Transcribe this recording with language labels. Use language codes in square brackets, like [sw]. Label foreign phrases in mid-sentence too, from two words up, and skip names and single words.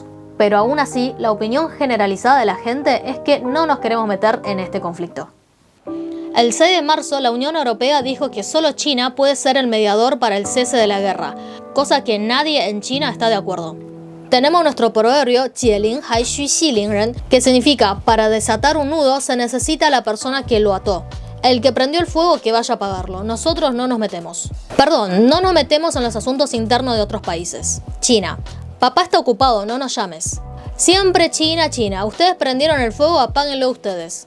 [es] Pero aún así, la opinión generalizada de la gente es que no nos queremos meter en este conflicto. El 6 de marzo, la Unión Europea dijo que solo China puede ser el mediador para el cese de la guerra, cosa que nadie en China está de acuerdo. Tenemos nuestro proverbio [zh] 解铃还须系铃人, [es] que significa para desatar un nudo se necesita la persona que lo ató. El que prendió el fuego que vaya a apagarlo. Nosotros no nos metemos. Perdón, no nos metemos en los asuntos internos de otros países. China. Papá está ocupado, no nos llames. Siempre China, China. Ustedes prendieron el fuego, apáguenlo ustedes.